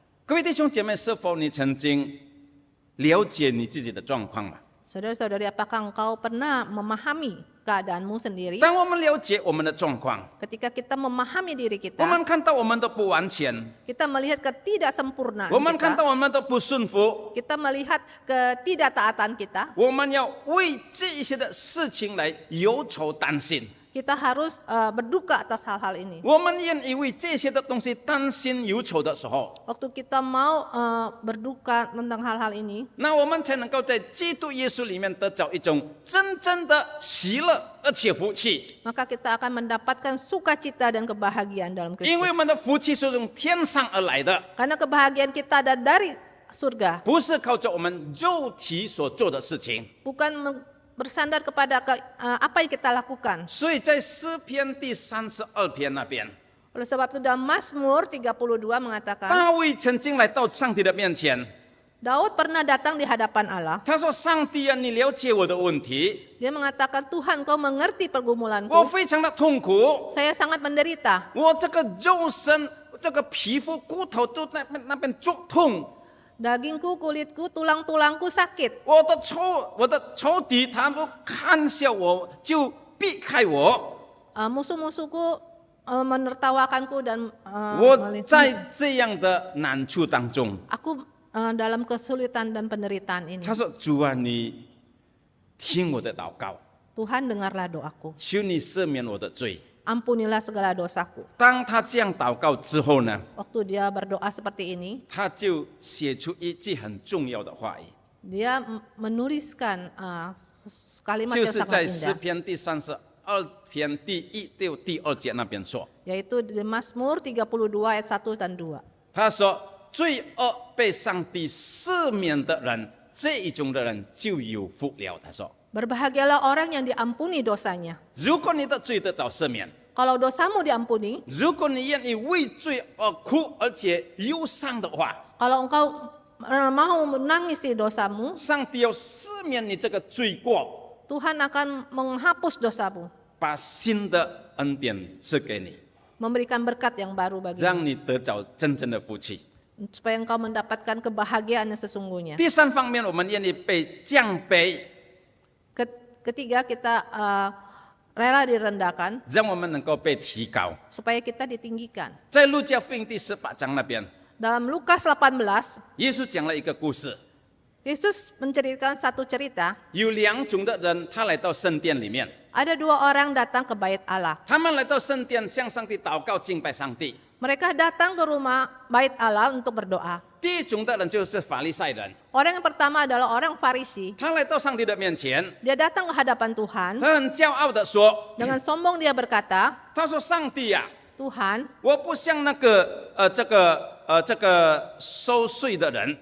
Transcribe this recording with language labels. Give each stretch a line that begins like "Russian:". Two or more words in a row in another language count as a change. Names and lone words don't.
Chinese: 各位弟兄姐妹，是否你曾经了解你自己的状况吗？
Indonesian: Saudara-saudari, apakah engkau pernah memahami keadaanmu sendiri?
Chinese: 当我们了解我们的状况，
Indonesian: Ketika kita memahami diri
Chinese: 我
Indonesian: kita,
Chinese: 们看到我们的不完全，
Indonesian: kita melihat ketidaksempurnaan
Chinese: 我们看
Indonesian: kita,
Chinese: 到我们的不顺服，
Indonesian: kita melihat ketidaktaatan kita,
Chinese: 我们要为这一些的事情来忧愁担心。
Indonesian: kita harus berduka atas hal-hal ini.
Chinese: 我们愿意为这些的东西担心忧愁的时候，
Indonesian: Waktu kita mau berduka tentang hal-hal ini,
Chinese: 那我们才能够在基督耶稣里面得着一种真正的喜乐，而且福气。
Indonesian: maka kita akan mendapatkan sukacita dan kebahagiaan dalam
Chinese: 因为
Indonesian: Kristus.
Chinese: 我们的福气是从天上而来的，
Indonesian: Karena kebahagiaan kita ada dari surga,
Chinese: 不是靠着我们肉体所做的事情。
Indonesian: bukan bersandar kepada apa yang kita lakukan.
Chinese: 所以在诗篇第32篇那边，
Indonesian: Oleh sebab itu dalam Mazmur 32 mengatakan,
Chinese: 大卫曾经来到上帝的面前，
Indonesian: Daud pernah datang di hadapan Allah.
Chinese: 他说：“上帝啊，你了解我的问题，
Indonesian: Dia mengatakan, Tuhan, kau mengerti
Chinese: 我
Indonesian: pergumulanku.
Chinese: 非常的痛苦，
Indonesian: Saya sangat menderita.
Chinese: 我这个肉身、这个皮肤、骨头都那边作痛。”
Indonesian: Dagingku, kulitku, tulang-tulangku sakit.
Chinese: 我的仇敌，他们看笑我，就避开我。
Indonesian: Musuh-musuhku menertawakanku dan
Chinese: 我在这样的难处当中，
Indonesian: aku dalam kesulitan dan penderitaan ini.
Chinese: 他说：“主啊，你听我的祷告，
Indonesian: Tuhan, dengarlah doaku.
Chinese: 求你赦免我的罪。”
Indonesian: Ampunilah segala dosaku.
Chinese: 当他这样祷告之后呢，
Indonesian: Waktu dia berdoa seperti ini,
Chinese: 他就写出一句很重要的话语，
Indonesian: dia menuliskan kalimat
Chinese: 就
Indonesian: yang
Chinese: 是
Indonesian: sangat
Chinese: 在诗
Indonesian: indah,
Chinese: 篇第32篇第1到第2节那边说。
Indonesian: yaitu di Mazmur 32 ayat 1 dan 2.
Chinese: 他说：“罪恶被上帝赦免的人，这一种的人就有福了。” 他说。
Indonesian: Berbahagialah orang yang diampuni dosanya.
Chinese: 如果你的罪得到赦免，
Indonesian: Kalau dosamu diampuni,
Chinese: 如果你愿意为罪而哭，而且忧伤的话，
Indonesian: kalau engkau mau menangisi dosamu,
Chinese: 上帝要赦免你这个罪过，
Indonesian: Tuhan akan menghapus dosamu,
Chinese: 把新的恩典赐给你，
Indonesian: memberikan berkat yang baru bagimu,
Chinese: 让你得着真正的福气。
Indonesian: supaya engkau mendapatkan kebahagiaan yang sesungguhnya.
Chinese: 第三方面，我们愿意被降卑，
Indonesian: Ketiga, kita rela direndahkan
Chinese: 让我们能够被提高。
Indonesian: supaya kita ditinggikan.
Chinese: 在路加福音第18章那边，
Indonesian: Dalam Lukas 18,
Chinese: 耶稣讲了一个故事，
Indonesian: Yesus menceritakan satu cerita.
Chinese: 有2种的人，他来到圣殿里面，
Indonesian: Ada 2 orang datang ke bait Allah.
Chinese: 他们来到圣殿向上帝祷告敬拜上帝。
Indonesian: Mereka datang ke rumah bait Allah untuk berdoa.
Chinese: 第一种的人就是法利赛人，
Indonesian: Orang yang pertama adalah orang Farisi.
Chinese: 他来到上帝的面前，
Indonesian: Dia datang ke hadapan Tuhan.
Chinese: 他很骄傲的说
Indonesian: Dengan sombong dia berkata,
Chinese: 他说上帝呀、
Indonesian: Tuhan,
Chinese: 我不像那个这个收税的人，